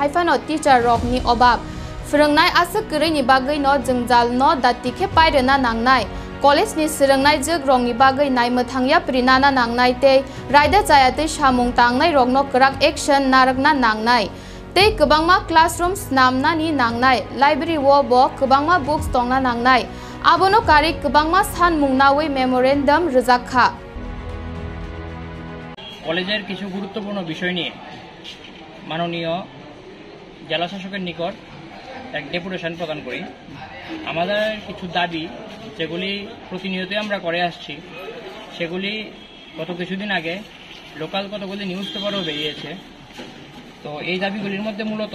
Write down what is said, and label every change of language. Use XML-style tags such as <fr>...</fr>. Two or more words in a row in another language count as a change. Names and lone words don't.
<trp>Haifano Teacher Rock ni Obab Srungnai Asuk Kri ni Bagai no Jungjal no Datike Pairena Nangnai College ni Srungnai Jug Rong ni Bagai Nai Mathangya Prinana Nangnai te Raida Chayate Shamung Tangnai Rong no Krak Action Narakna Nangnai te Kubangma Classrooms Namna ni Nangnai Library wo bo Kubangma Books Tongna Nangnai Abono Kari Kubangma San Mungnawi Memorandum Rizakha</trp> <bn>কলেজের কিছু গুরুত্বপূর্ণ বিষয় নিয়ে মাননীয় জেলা শাসকের নিকট এক ডেপুটেশন প্রদান করি আমাদের কিছু দাবি যেগুলি প্রতিনিয়তই আমরা করে আসছি সেগুলি গত কিছুদিন আগে লোকাল কতগুলি নিউজ পেপারও বেরিয়েছে তো এই দাবিগুলির মধ্যে মূলত</bn>